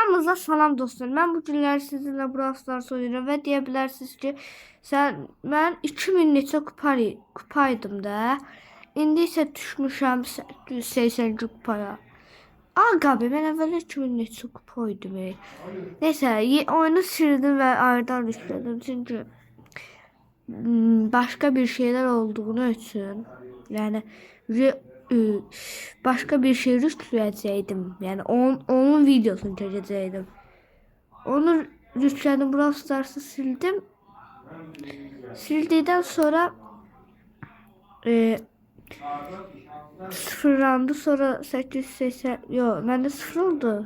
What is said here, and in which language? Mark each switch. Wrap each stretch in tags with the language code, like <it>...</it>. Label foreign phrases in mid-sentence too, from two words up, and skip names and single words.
<az>Hamınıza salam dostlar. Mən bu günlər sizinlə Brawl Stars oynayıram və deyə bilərsiniz ki, mən 2000 neçə kupaydım da. İndi isə düşmüşəm 880 kupaya. Abi mən əvvəl 2000 neçə kupaydım. Neysə, oyunu sildim və aydan düşdüm çünki</az> <tr>başka bir şeyler olduğunu için yani başka bir şey yükleyecektim. Yani onun videosunu çekecektim. Onu yükledim, Brawl Stars'ı sildim. Sildikten sonra sıfırlandı, sonra 880 yok bende sıfır oldu.</tr>